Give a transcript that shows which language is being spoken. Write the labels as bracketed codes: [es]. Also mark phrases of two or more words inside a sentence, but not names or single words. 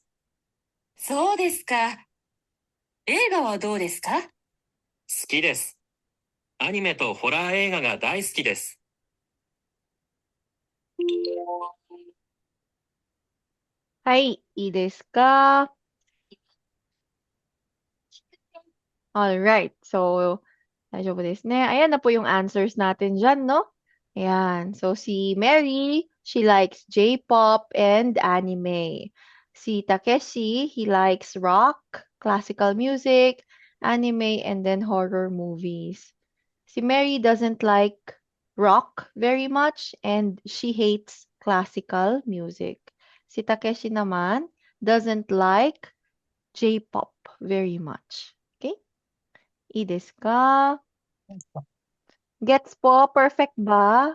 [ja] そうですか。映画はどうですか？好きです。アニメとホラー映画が大好きです。はい、いいですか？ [en] Alright. [tl] So, medyo po this na. Ayan na po yung answers natin dyan, no? Ayan. So, si Mary, [en] she likes J-pop and anime. Si Takeshi, he likes rock, classical music, anime, and then horror movies. Si Mary doesn't like rock very much and she hates classical music. Si Takeshi naman doesn't like J-pop very much. Okay? [ja] いいですか? [tl] Gets po? Perfect ba?